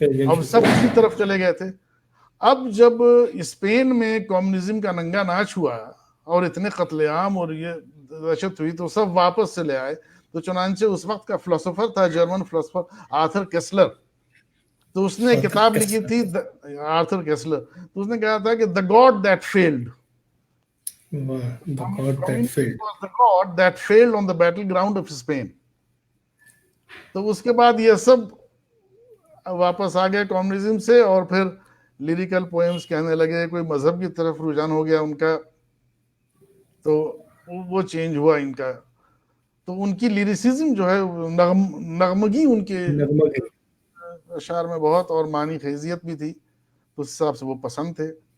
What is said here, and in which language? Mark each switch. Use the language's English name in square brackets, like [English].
[Urdu] اب سب اسی طرف چلے گئے تھے. اب جب اسپین میں کمیونزم کا ننگا ناچ ہوا اور اتنے قتل عام اور یہ دہشت ہوئی، تو سب واپس چلے آئے. تو چنانچہ اس وقت کا فلسفر تھا جرمن فلسفر آرتھر کیسلر. تو اس نے کتاب لکھی تھی آرتھر کیسلر. تو اس نے کہا تھا کہ [English] the God that failed. The God that failed on the battleground of Spain. [Urdu] تو اس کے بعد یہ سب واپس آ گئے کمیونزم سے، اور پھر لیریکل پوئمز کہنے لگے، کوئی مذہب کی طرف رجحان ہو گیا ان کا، تو وہ چینج ہوا ان کا. تو ان کی لیریسزم جو ہے، نغمگی ان کے اشعار میں بہت، اور معنی خیزیت بھی تھی، تو اس حساب سے وہ پسند تھے.